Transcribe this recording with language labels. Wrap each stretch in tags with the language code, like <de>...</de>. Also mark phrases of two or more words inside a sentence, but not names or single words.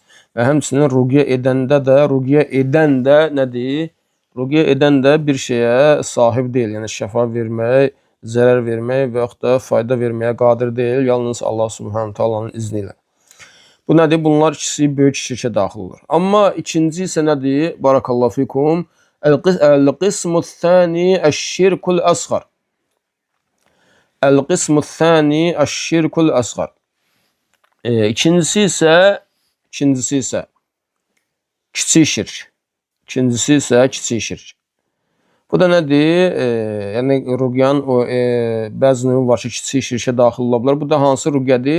<az>Və həmçinin ruqiyyə edən də nədir? Ruqiyyə edən də bir şeyə sahib deyil. Yəni şəfa vermək, zərər vermək və yaxud da fayda verməyə qadir deyil. Yalnız Allah</az> <ar>سبحانه وتعالى</ar> <az>izni ilə. Bu nədir? Bunlar ikisi böyük şirkə daxil olur. Amma ikinci isə nədir?</az> <ar>بارك الله فيكم. القسم الثاني الشرك الأصغر. القسم الثاني الشرك الأصغر.</ar> <az>İkincisi isə kiçik şirk. İkincisi isə kiçik şirk. Bu da nədir? Yəni ruqiyanın bəzi növü var ki, kiçik şirkə daxil ola bilər. Bu da hansı ruqiyədir?</az>